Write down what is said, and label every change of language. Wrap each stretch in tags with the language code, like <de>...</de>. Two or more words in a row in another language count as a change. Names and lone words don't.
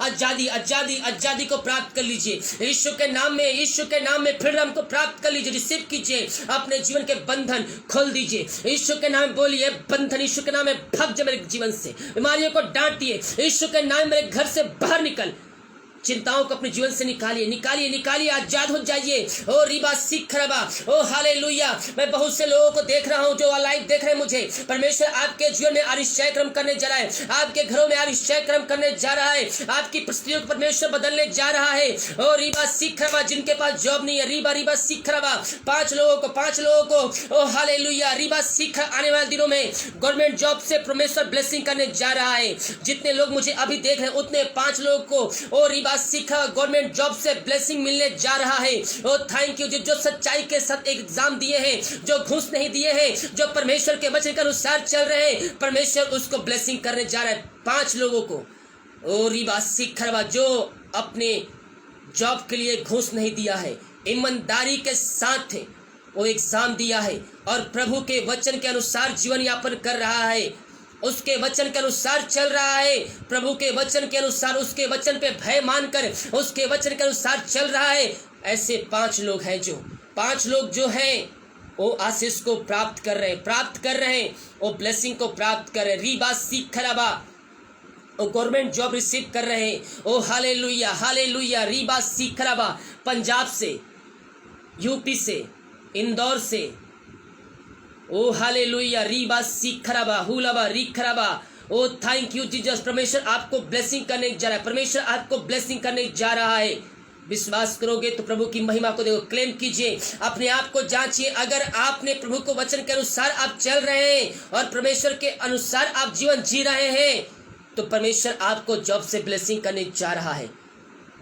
<hi>आजादी को प्राप्त कर लीजिए। यीशु के नाम में फ्रीडम को प्राप्त कर लीजिए, रिसीव कीजिए। अपने जीवन के बंधन खोल दीजिए। यीशु के नाम बोलिए, बंधन यीशु के नाम में भाग जा मेरे जीवन से। बीमारियों को डांटिए, यीशु के नाम मेरे घर से बाहर निकल। चिंताओं को अपने जीवन से निकालिए, आजाद हो जाइए। ओ रिबा सिखरबा, ओ हालेलुया। मैं बहुत से लोगों को देख रहा हूं जो लाइव देख रहे हैं मुझे। परमेश्वर आपके जीवन में आश्चर्य क्रम करने जा रहा है, आपके घरों में आश्चर्य क्रम करने जा रहा है, आपकी परिस्थितियों को परमेश्वर बदलने जा रहा है। ओ रिबा सिखरबा, जिनके पास जॉब नहीं है, रिबा सिखरबा, 5 लोगों को ओ हालेलुया। रिबा सिख, आने वाले दिनों में</hi> <en>government job</en> <hi>से परमेश्वर ब्लेसिंग करने जा रहा है। जितने लोग मुझे अभी देख रहे हैं, उतने 5 लोगों को ओ रिबा सीखा</hi> <en>government job</en> <hi>से ब्लेसिंग मिलने जा रहा है।</hi> <en>O thank you.</en> <hi>जो सच्चाई के साथ एग्जाम दिए हैं, जो घूस नहीं दिए हैं, जो परमेश्वर के वचन के अनुसार चल रहे हैं, परमेश्वर उसको ब्लेसिंग करने जा रहा है 5 लोगों को। ओ रिबा सिखरबा, जो अपने जॉब के लिए घूस नहीं दिया है, ईमानदारी के साथ वो एग्जाम दिया है और प्रभु के वचन के अनुसार जीवन यापन कर रहा है, उसके वचन के अनुसार चल रहा है, प्रभु के वचन के अनुसार, उसके वचन पे भय मानकर उसके वचन के अनुसार चल रहा है। ऐसे 5 लोग हैं, जो 5 लोग जो हैं वो आशीष को प्राप्त कर रहे हैं, वो ब्लेसिंग को प्राप्त कर रहे हैं। रिबा सिखरबा, वो</hi> <en>government job</en> <hi>रिसीव कर रहे हैं। ओ हालेलुया। रिबा सिखरबा, पंजाब से, यूपी से, इंदौर से। ओ हालेलुया। रिबा सिखरबा हुलबा रिखरबा।</hi> <en>O thank you Jesus.</en> <hi>परमेश्वर आपको ब्लेसिंग करने जा रहा है, परमेश्वर आपको ब्लेसिंग करने जा रहा है। विश्वास करोगे तो प्रभु की महिमा को देखो, क्लेम कीजिए, अपने आप को जांचिए। अगर आपने प्रभु को वचन के अनुसार आप चल रहे हैं और परमेश्वर के अनुसार आप जीवन जी रहे हैं, तो परमेश्वर आपको जॉब से ब्लेसिंग करने जा रहा है।</hi>